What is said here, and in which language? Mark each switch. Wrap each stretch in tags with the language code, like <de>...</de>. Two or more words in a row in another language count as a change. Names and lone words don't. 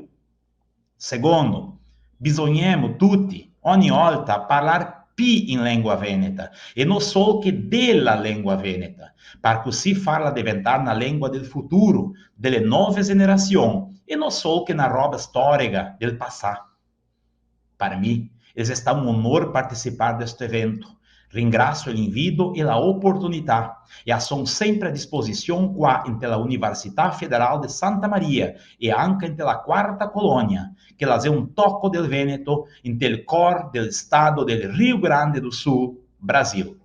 <it>Secondo, bisogniamo tutti, ogni volta, parlare più in lingua veneta e non solo che della lingua veneta, per così farla diventare una lingua del futuro, delle nuove generazioni e non solo che una roba storica del passato.</it> <pt>Para mim, está um honor participar deste evento.</pt> <it>Ringrazio l'invito e la oportunidade e sono sempre a disposizione qua entre la Università Federal de Santa Maria e anche entre la Quarta Colônia, che è un tocco del Veneto entre il cor del Estado del Rio Grande do Sul, Brasil.</it>